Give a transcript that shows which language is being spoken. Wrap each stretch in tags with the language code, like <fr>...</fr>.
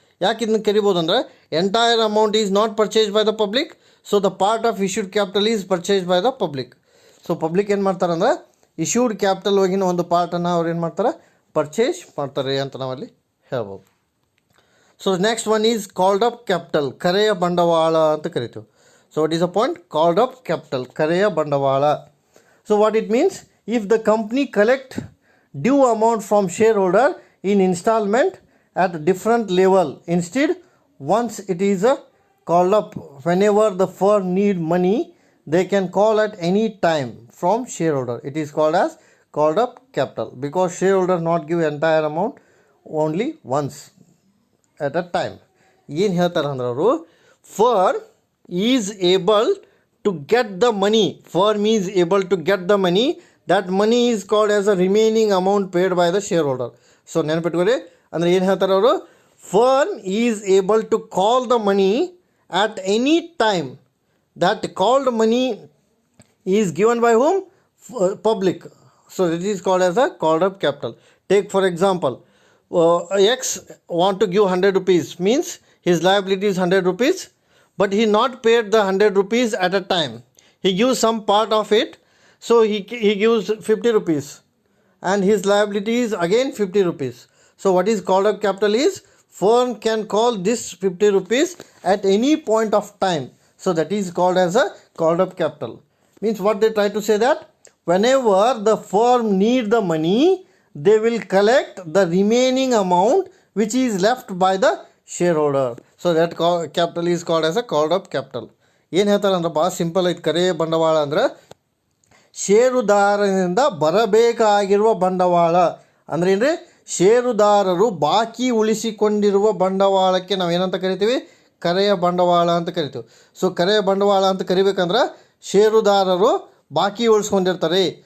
<kn>ಯಾಕೆ ಇದನ್ನು ಕರಿಬೋದು ಅಂದರೆ,</kn> <en>Entire amount is not purchase by the public, so the part of issued capital is purchase by the public.</en> <kn>So public ಏನು ಮಾಡ್ತಾರೆ ಅಂದರೆ ಇಶ್ಯೂಡ್ ಕ್ಯಾಪಿಟಲ್ ಒಳಗಿನ ಒಂದು ಪಾರ್ಟನ್ನು ಅವ್ರು ಏನು ಮಾಡ್ತಾರೆ? ಪರ್ಚೇಸ್ ಮಾಡ್ತಾರೆ ಅಂತ ನಾವಲ್ಲಿ ಹೇಳ್ಬೋದು.</kn> <en>so next one is called up capital,</en> <kn>ಕರೆಯ ಬಂಡವಾಳ ಅಂತ ಕರಿತೀವಿ.</kn> <en>So what is a point? Called up capital,</en> <kn>ಕರೆಯ ಬಂಡವಾಳ.</kn> <en>So what it means? If the company collect due amount from shareholder in instalment at different level, instead once it is called up, whenever the firm need money they can call at any time from shareholder. It is called as called up capital because shareholder not give entire amount, only once at a time.</en> <kn>ಏನು ಹೇಳ್ತಾರೆ ಅಂದ್ರೆ ಅವರು,</kn> <en>firm is able to get the money, firm is able to get the money, that money is called as a remaining amount paid by the shareholder.</en> <kn>So ನೆನಪಿಟ್ಕೊಳ್ಳಿ, ಅಂದರೆ ಏನು ಹೇಳ್ತಾರೆ ಅವರು?</kn> <en>Firm is able to call the money at any time. That called money is given by whom? public. So it is called as a called up capital. Take for example, X want to give 100 rupees, means his liability is 100 rupees, but he not paid the 100 rupees at a time. He gives some part of it, so he gives 50 rupees, and his liability is again 50 rupees. So what is called up capital is, firm can call this 50 rupees at any point of time. So that is called as a called up capital. Means what they try to say, that whenever the firm need the money, they will collect the remaining amount which is left by the shareholder. So that capital is called as a called up capital.</en> <kn>ಏನು ಹೇಳ್ತಾರೆ ಅಂದ್ರೆ ಭಾಳ simple ಐತೆ. ಕರೆ ಬಂಡವಾಳ ಅಂದ್ರೆ ಷೇರುದಾರನಿಂದ ಬರಬೇಕಾಗಿರುವ ಬಂಡವಾಳ ಅಂದ್ರೆ ಏನ್ರಿ, ಷೇರುದಾರರು ಬಾಕಿ ಉಳಿಸಿಕೊಂಡಿರುವ ಬಂಡವಾಳಕ್ಕೆ ನಾವು ಏನಂತ ಕರಿತೀವಿ, ಕರೆಯ ಬಂಡವಾಳ ಅಂತ ಕರಿತೀವಿ. ಸೊ ಕರೆಯ ಬಂಡವಾಳ ಅಂತ ಕರಿಬೇಕಂದ್ರೆ ಷೇರುದಾರರು ಬಾಕಿ ಉಳಿಸ್ಕೊಂಡಿರ್ತಾರೆ.</kn>